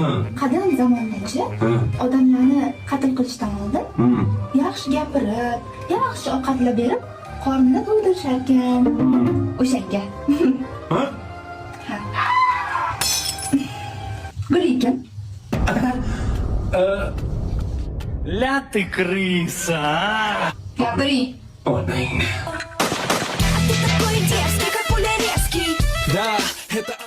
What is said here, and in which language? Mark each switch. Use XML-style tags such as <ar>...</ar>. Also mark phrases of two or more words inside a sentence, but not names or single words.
<uz>Qadim zamongacha odamlarni qatl qilishdan oldin yaxshi gapirib, yaxshi ovqatlab berib, qornini to'ydirishar ekan. O'shanga. Ha? Gullikin.</uz> <ru>Ля ты крыса, а!</ru> <uz>Gapiring. Onang.</uz> <ru>Ты такой дерзкий, как пуля резкий. Да, это</ru>